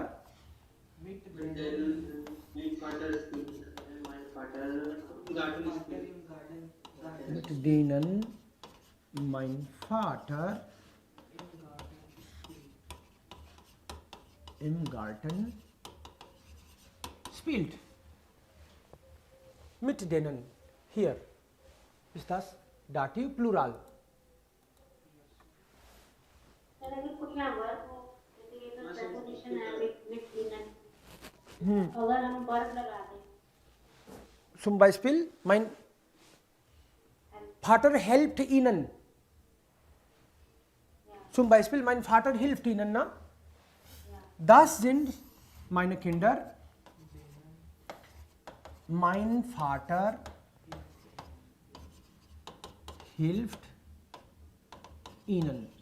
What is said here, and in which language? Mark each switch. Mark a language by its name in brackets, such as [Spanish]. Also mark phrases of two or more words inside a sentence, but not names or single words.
[German] Mit denen mein Vater im Garten spielt. Mit denen. Hier ist das Dativ Plural. [Hindi] अगर हम वर्ब लगा दें [German] Zum Beispiel, mein Vater helft ihnen. Zum Beispiel, mein Vater hilft ihnen, na? Das sind meine Kinder. Mein Vater hilft ihnen.